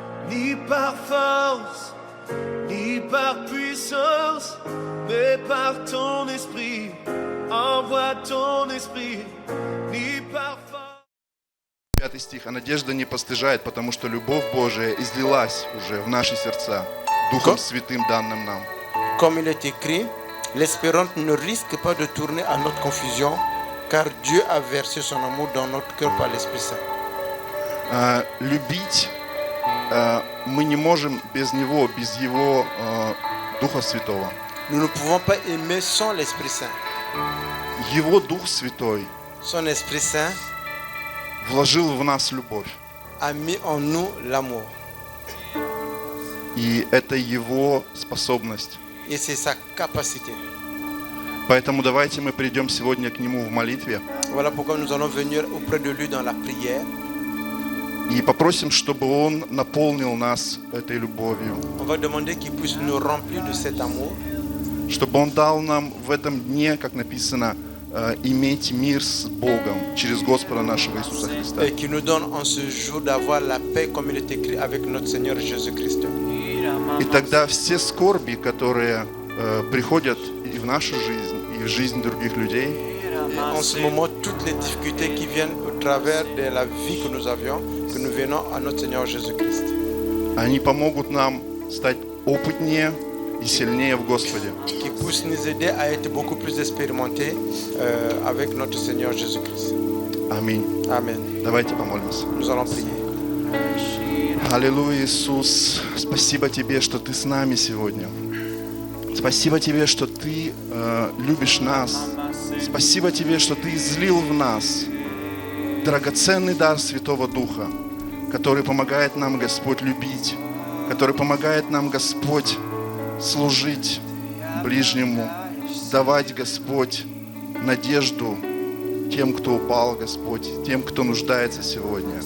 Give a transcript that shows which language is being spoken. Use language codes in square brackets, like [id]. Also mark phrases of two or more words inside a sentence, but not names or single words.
[fr] ni par force, ni par puissance, mais par ton esprit. Envoie ton esprit, ni par force. [ru] 5 стих. «А надежда не постыжает, потому что любовь Божия излилась уже в наши сердца, Духом Святым данным нам». [fr] Comme il est écrit, l'espérance ne risque pas de tourner à notre confusion, car Dieu a versé son amour dans notre cœur par l'Esprit Saint. [ru] Любить мы не можем без Него, без Его Духа Святого. [fr] Nous ne pouvons pas aimer sans l'Esprit Saint. [ru] Его Дух Святой [fr] Son Esprit Saint [ru] вложил в нас любовь. [fr] a mis en nous l'amour. [ru] И это Его способность. [fr] Et c'est sa capacité. [ru] Поэтому давайте мы придем сегодня к Нему в молитве [fr] Voilà pourquoi nous allons venir auprès de lui dans la prière. [ru] и попросим, чтобы Он наполнил нас этой любовью. [fr] On va demander qu'il puisse nous remplir de cet amour. [ru] Чтобы Он дал нам в этом дне, как написано, иметь мир с Богом через Господа нашего Иисуса Христа. [fr] Et qui nous donne en ce jour d'avoir la paix comme il est écrit avec notre Seigneur Jésus-Christ. [ru] И тогда все скорби, которые приходят и в нашу жизнь, и в жизнь других людей, [fr] Et en ce moment, toutes les difficultés qui viennent au travers de la vie que nous avions, que nous venons à notre Seigneur Jésus-Christ. [ru] они помогут нам стать опытнее и сильнее в Господе. [fr] Qui puisse nous aider à être beaucoup plus expérimentés avec notre Seigneur Jésus-Christ. [ru] Аминь. [fr] Amen. [ru] Давайте помолимся. [fr] Nous allons prier. [ru] Аллилуйя, Иисус, спасибо Тебе, что Ты с нами сегодня. Спасибо Тебе, что Ты любишь нас. Спасибо Тебе, что Ты излил в нас драгоценный дар Святого Духа, который помогает нам, Господь, любить, который помогает нам, Господь, служить ближнему, давать, Господь, надежду тем, кто упал, Господь, тем, кто нуждается сегодня.